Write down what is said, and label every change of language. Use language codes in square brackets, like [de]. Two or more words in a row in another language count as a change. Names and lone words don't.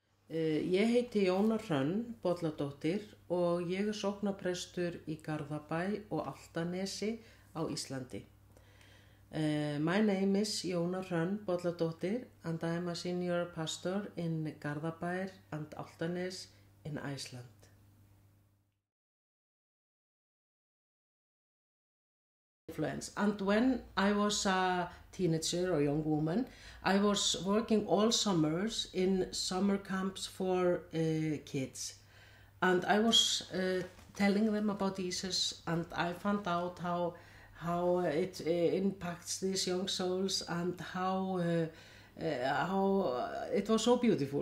[is] Ég heiti Jóna Hrönn Bolladóttir og ég sóknarprestur í Garðabæ og Álftanesi á Íslandi. [en] My name is Jóna Hrönn Bolladóttir and I am a senior pastor in Garðabæ and Álftanes in Iceland. Influence. And when I was a teenager or young woman, I was working all summers in summer camps for kids, and I was telling them about Jesus, and I found out how it impacts these young souls and how it was so beautiful.